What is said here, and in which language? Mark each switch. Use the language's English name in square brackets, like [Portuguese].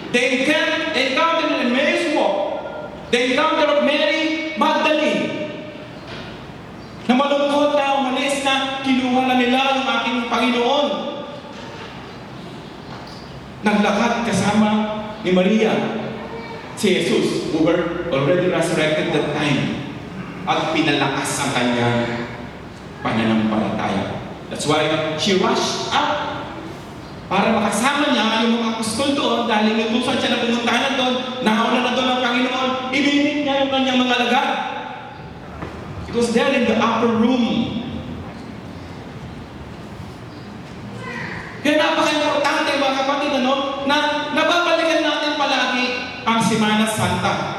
[English] They encountered an Emmaus walk. They encountered Mary Magdalene [Filipino] na malungkot na umalis na kinuha na nila yung aking Panginoon. Naglakad kasama ni Maria si Jesus, [English] who were already resurrected that time, [Filipino] at pinalakas ang kanyang pananampalataya. [English] That's why she rushed up [Filipino] para makasama niya yung mga apostol doon dahil inutusan siya na pumuntahan doon, nauna na doon ang Panginoon, ibinit niya yung kanyang mga alagad. [English] It was there in the upper room. [Filipino] Kaya napaka-importante mga kapatid, na nababalikan natin palagi ang Semana Santa.